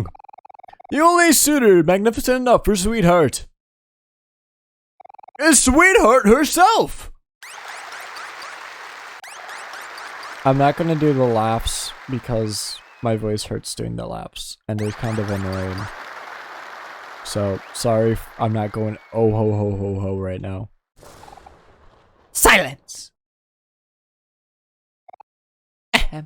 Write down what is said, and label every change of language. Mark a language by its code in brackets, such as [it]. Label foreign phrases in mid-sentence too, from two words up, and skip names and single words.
[en] The only suitor magnificent enough for Sweetheart is Sweetheart herself. I'm not gonna do the laughs because my voice hurts doing the laughs and they're kind of annoying. So, sorry if I'm not going oh ho ho ho ho right now. Silence! Ahem.